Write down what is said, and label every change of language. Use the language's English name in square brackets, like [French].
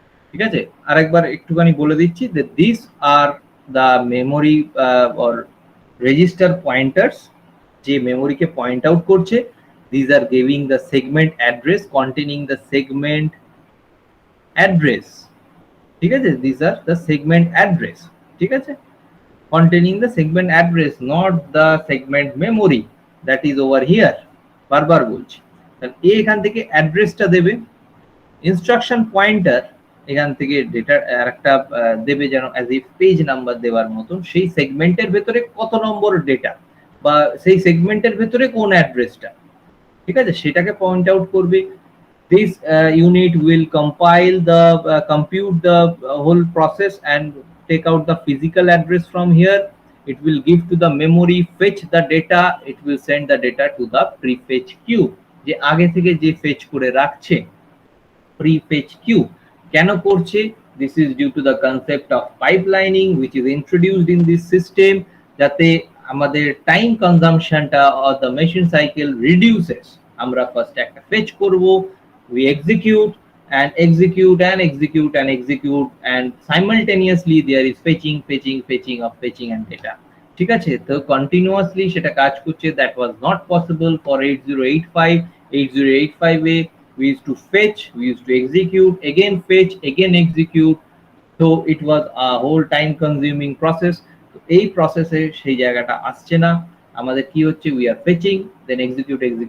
[Bangla] ঠিক আছে, আরেকবার একটুখানি বলে দিচ্ছি যে [English] this are the memory or register pointers, [Bangla] যে মেমোরিকে পয়েন্ট আউট করছে। [English] This are giving the segment address containing the segment address. [Bangla] ঠিক আছে, [English] This are the segment address. [Bangla] ঠিক আছে, [English] containing the segment address, not the segment memory that is over here। [Bangla] বারবার বলছি, তাহলে এখান থেকে অ্যাড্রেসটা দেবে, ইনস্ট্রাকশন পয়েন্টার এখান থেকে ডেটা একটা দেবে যেন [English] as a page number [Bangla] দেওয়ার মতন, সেই সেগমেন্টের ভেতরে কত নম্বর ডেটা বা সেই সেগমেন্টের ভেতরে কোন অ্যাড্রেসটা, ঠিক আছে, সেটাকে পয়েন্ট আউট করবে। [English] This unit will compile the compute the whole process and take out the physical address from here. It will give to the memory, fetch the data, it will send the data to the prefetch queue, [Bangla] যে আগে থেকে যে fetch করে রাখছে [English] prefetch queue। [Bangla] কেন করছে? [English] This is due to the concept of pipelining which is introduced in this system, [Bangla] যাতে আমাদের time কনজাম্পশনটা or the machine cycle reduces. আমরা ফার্স্ট একটা ফেচ করব, [English] we execute and execute and execute and execute, and simultaneously there is fetching of fetching and data। [Bangla] ঠিক আছে, তো continuously সেটা কাজ করছে। [English] that was not possible for 8085 এ we used to fetch, we used to execute, again fetch, again execute, so it was a whole time consuming process। [Bangla] তো এই প্রসেসে সেই জায়গাটা আসছে না, আমাদের কি হচ্ছে, [English] we are fetching then execute।